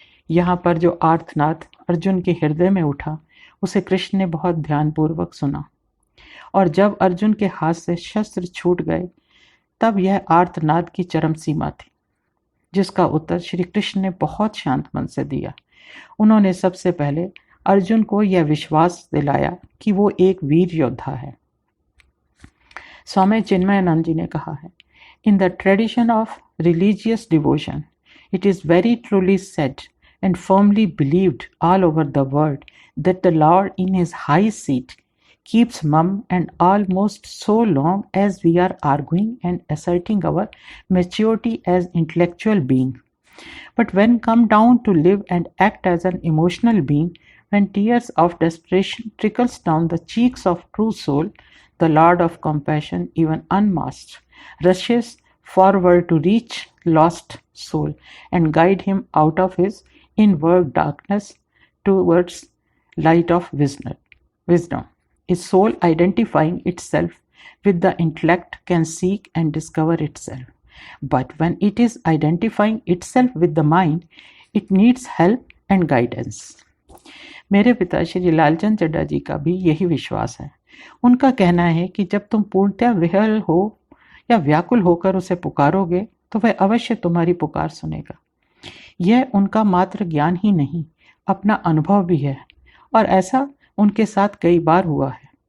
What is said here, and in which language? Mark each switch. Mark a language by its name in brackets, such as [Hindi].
[Hindi] यहाँ पर जो आर्तनाद अर्जुन के हृदय में उठा उसे कृष्ण ने बहुत ध्यानपूर्वक सुना, और जब अर्जुन के हाथ से शस्त्र छूट गए तब यह आर्तनाद की चरम सीमा थी, जिसका उत्तर श्री कृष्ण ने बहुत शांत मन से दिया। उन्होंने सबसे पहले अर्जुन को यह विश्वास दिलाया कि वो एक वीर योद्धा है। स्वामी चिन्मयानंद जी ने कहा है, [English] In the tradition of religious devotion it is very truly said and firmly believed all over the world that the Lord in his high seat keeps mum and almost so long as we are arguing and asserting our maturity as intellectual being. But when come down to live and act as an emotional being, when tears of desperation trickles down the cheeks of true soul, the Lord of compassion, even unmasked, rushes forward to reach lost soul and guide him out of his inward darkness towards light of wisdom. Is soul identifying itself with the intellect can seek and discover itself. But when it is identifying itself with the mind, it needs help and guidance. [Hindi] मेरे पिता श्री लालचंद चड्ढा जी का भी यही विश्वास है। उनका कहना है कि जब तुम पूर्णतः विह्वल हो या व्याकुल होकर उसे पुकारोगे तो वह अवश्य तुम्हारी पुकार सुनेगा। यह उनका मात्र ज्ञान ही नहीं, अपना अनुभव भी है, और ऐसा उनके साथ कई बार हुआ है।